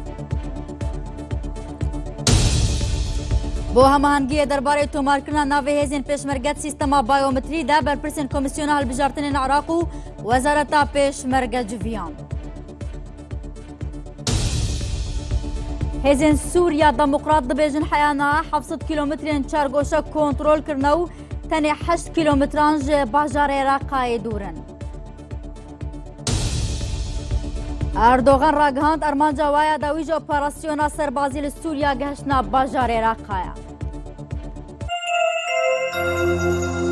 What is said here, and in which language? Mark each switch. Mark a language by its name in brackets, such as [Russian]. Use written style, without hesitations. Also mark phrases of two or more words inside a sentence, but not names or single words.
[Kurdish] بۆ هەماهەنگیە دەربارەی تۆمارکردنا ناوی هێزین پێشمەرگەت سیستەما بایۆمتریدا بەرپرسین کۆمیسیۆنە هەڵبژارتنên عێراق و وەزارەتا پێشمەرگە جڤیان. هێزên سووریا دەموقرات دەبێژن حەیانە 700 کیلۆمترên چارگۆشە کۆنترۆلکردنە و tenê 8 کیلۆمتران ji bajarê Iraqayê dûr in. Erdogan ragihand ermanca waya da wî ji operasyona serbazî li Sûriya gihiştina bajarê Iraqayê.